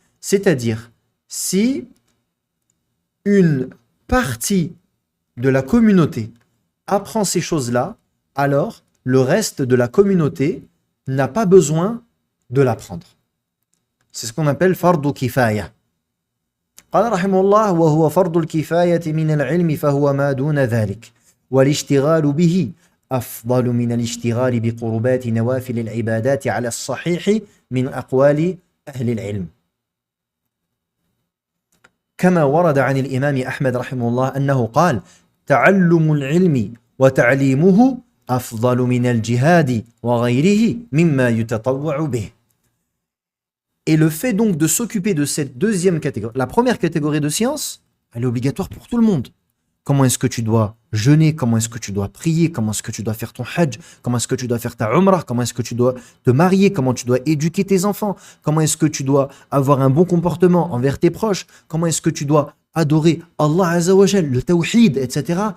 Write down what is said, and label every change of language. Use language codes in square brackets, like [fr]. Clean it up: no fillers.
[fr] C'est-à-dire, si une partie de la communauté apprend ces choses-là, alors le reste de la communauté n'a pas besoin de l'apprendre. C'est ce qu'on appelle fardu kifaya. [ar] قال رحمه الله وهو فرض الكفاية من العلم فهو ما دون ذلك والاشتغال به أفضل من الاشتغال بقربات نوافل العبادات على الصحيح من أقوال أهل العلم. كما ورد عن الإمام أحمد رحمه الله أنه قال تعلم العلم وتعليمه أفضل من الجهاد وغيره مما يتطوع به. [fr] Et le fait donc de s'occuper de cette deuxième catégorie, la première catégorie de science, elle est obligatoire pour tout le monde. Comment est-ce que tu dois jeûner, comment est-ce que tu dois prier, comment est-ce que tu dois faire ton hajj, comment est-ce que tu dois faire ta umrah, comment est-ce que tu dois te marier, comment tu dois éduquer tes enfants, comment est-ce que tu dois avoir un bon comportement envers tes proches, comment est-ce que tu dois adorer Allah Azza wa Jal, le tawhid, etc.